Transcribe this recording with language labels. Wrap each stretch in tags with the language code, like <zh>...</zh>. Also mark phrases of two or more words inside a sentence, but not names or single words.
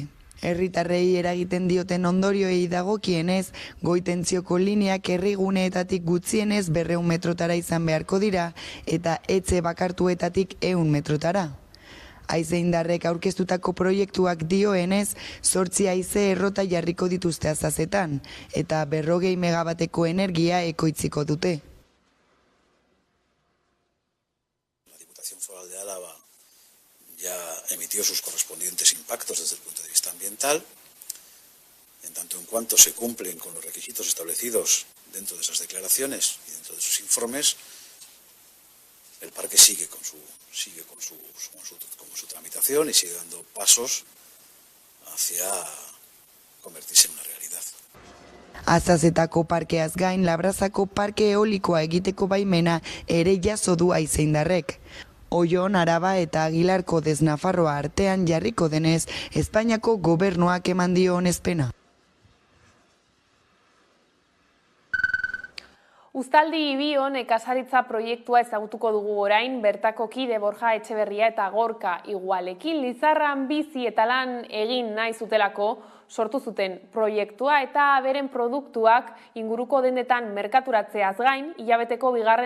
<eu>Herritarrei eragiten dioten ondorioei dagokienez, goitentzioko lineak herriguneetatik gutxienez 200 metrotara izan beharko dira eta etxe bakartuetatik 100 metrotara. Haize indarrek aurkeztutako proiektuak dioenez, 8 haize errota jarriko dituzte Azazetan, eta 40 megabateko energia ekoitziko dute.</eu> <es>La Diputación Foral de Álava ya emitió sus correspondientes impactos desde el punto de vista ambiental, en tanto en cuanto se cumplen con los requisitos establecidos dentro de esas declaraciones y dentro de sus informes, el parque sigue con su tramitación y sigue dando pasos hacia convertirse en una realidad.</es> <eu>Azazetako parkeaz gain, Labrazako parke eolikoa egiteko baimena ere jaso du haize indarrek. Oion, Araba eta Agilarko dez Nafarroa artean jarriko denez, Espainiako gobernuak eman dio onespena. Uztaldi Ibion nekazaritza proiektua ezagutuko dugu orain, bertako kide Borja Etxeberria eta Gorka Igualekin Lizarran bizi eta lan egin nahi zutelako sortu zuten proiektua eta beren produktuak inguruko dendetan merkaturatzeaz gain, hilabeteko 2.</eu>